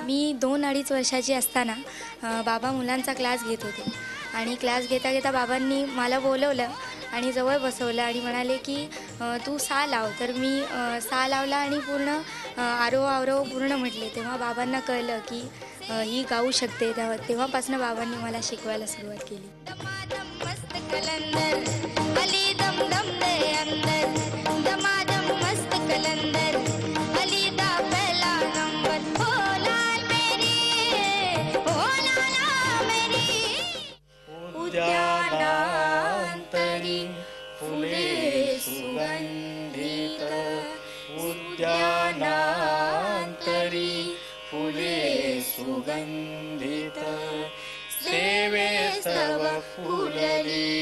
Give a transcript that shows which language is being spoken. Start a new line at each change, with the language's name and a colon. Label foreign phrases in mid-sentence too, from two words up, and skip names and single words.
Marathi: मी 2-2.5 वर्षाची असताना बाबा मुलांचा क्लास घेत होते आणि क्लास घेता घेता बाबांनी मला बोलवलं आणि जवळ बसवलं आणि म्हणाले की तू सा लाव। तर मी सा लावला आणि पूर्ण आरोह अवरोह पूर्ण म्हटले। तेव्हा बाबांना कळलं की ही गाऊ शकते। तेव्हापासून बाबांनी मला शिकवायला सुरुवात केली।
Punjabi: ਮਸਤ ਕਲੰਦਰ ਅਲੀ ਦਮ ਦਮ ਦੇ ਅੰਦਰ, ਦਮਾਦਮ ਮਸਤ ਕਲੰਦਰ ਅਲੀ ਦਾ ਪਹਿਲਾ ਨੰਬਰ। ਹੋ ਲਾਲ ਮੇਰੀ, ਹੋ ਲਾਲਾ ਮੇਰੀ,
Marathi: उद्यानांतरी फुले सुगंधित, उद्यानांतरी फुले सुगंधित, सेवे सर्व फुलली